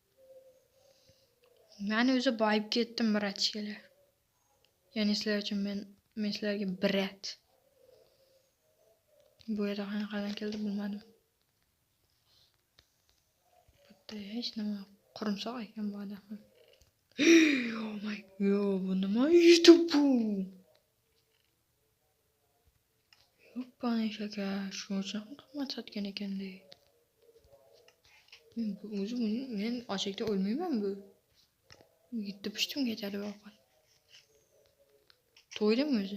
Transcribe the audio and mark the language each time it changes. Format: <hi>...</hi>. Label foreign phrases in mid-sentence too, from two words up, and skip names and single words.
<uz>Men o'zi boyib ketdim, bratchilar. Ya'ni sizlar uchun men sizlarga brat. Bu yerda qanaqadan keldi bilmadim. Bitta hech nima qurumsoq ekan bu odam.</uz> <en>Oh my god,</en> <uz>bu nima YouTube bu? Yo'qani shakar, shu uchun qimmat sotgan ekanda. Men ochlikda o'lmayman bu. Yetti pushtim ketadi ovqat. To'ydim o'zi.</uz>